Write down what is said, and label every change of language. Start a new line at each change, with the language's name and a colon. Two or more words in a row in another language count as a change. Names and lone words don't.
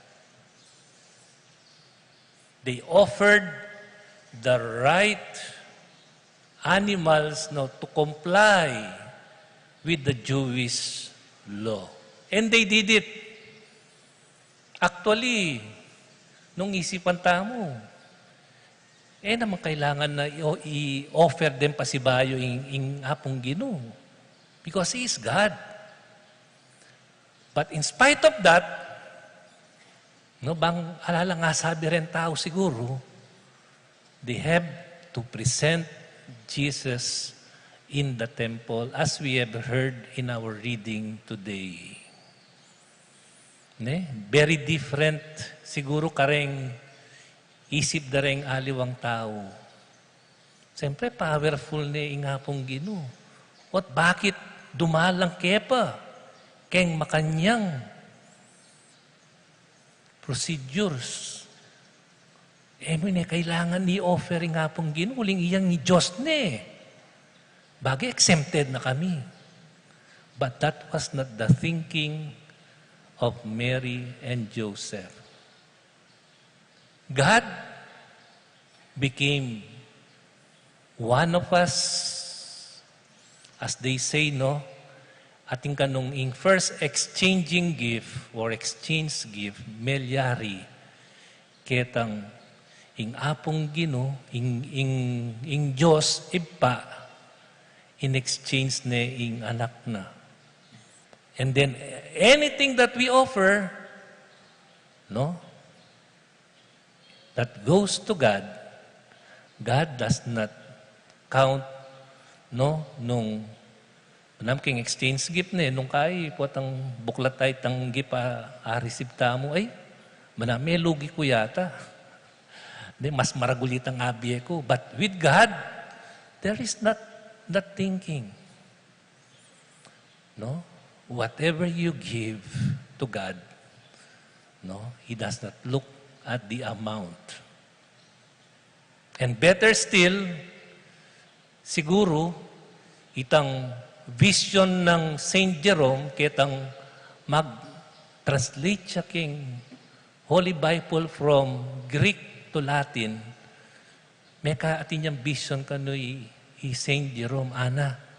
English: They offered the right animals now to comply with the Jewish law. And they did it. Actually,
Pampanga: nung isipan tamo, naman kailangan na i-offer din pasibayo in apong Ginoo.
English: Because He is God. But in spite of that, no,
Pampanga: bang alala nga sabi rin tao siguro,
English: they have to present Jesus in the temple as we have heard in our reading today.
Pampanga: Ne?
English: Very different
Pampanga: siguro kareng isip da rin aliwang tao. Siyempre, powerful ni ingapong Ginoo. At bakit dumalang kepa? Keng makanyang procedures. Kailangan i-offer ingapong Ginoo. Uling iyang ni Diyos ne. Bagay exempted na kami.
English: But that was not the thinking of Mary and Joseph. God became one of us, as they say, no?
Pampanga: Ating kanong
English: in first exchanging gift or exchange gift,
Pampanga: melyari, ketang ing apong Ginoo, ing Diyos, ipa,
English: in exchange
Pampanga: ne ing anak na.
English: And then anything that we offer, no? That goes to God, God does not count, no?
Pampanga: Nung king
English: exchange gift
Pampanga: na nung kay po tang buklat tay tang
English: gift receive
Pampanga: ta mo, ay, manami lugi ko yata. Mas maragulit ang abye ko.
English: But with God, there is not that thinking. No? Whatever you give to God, no, He does not look at the amount. And better still,
Pampanga: siguro, itang vision ng Saint Jerome, kitang mag-translate siya king
English: Holy Bible from Greek to Latin,
Pampanga: may kaatin niyang vision kano'y Saint Jerome, Ana.